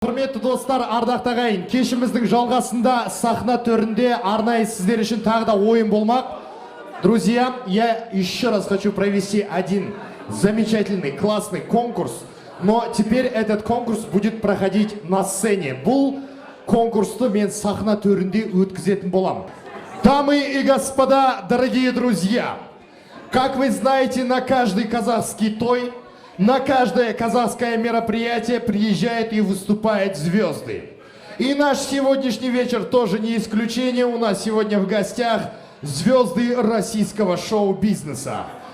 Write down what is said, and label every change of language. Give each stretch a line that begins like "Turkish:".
Kazakh: Құрметті достар, ардақты ағайын, кешіміздің жалғасында сахна төрінде арнайы сіздер үшін тағы да ойын болмақ.
Russian: Друзья, я еще раз хочу провести один замечательный, классный конкурс, но теперь этот конкурс будет проходить на сцене.
Kazakh: Бұл конкурсты мен сахна төрінде өткізетін болам.
Russian: Дамы и господа, дорогие друзья, как вы знаете, на каждый казахский той, на каждое казахское мероприятие приезжают и выступают звезды. И наш сегодняшний вечер тоже не исключение. У нас сегодня в гостях звезды российского шоу-бизнеса.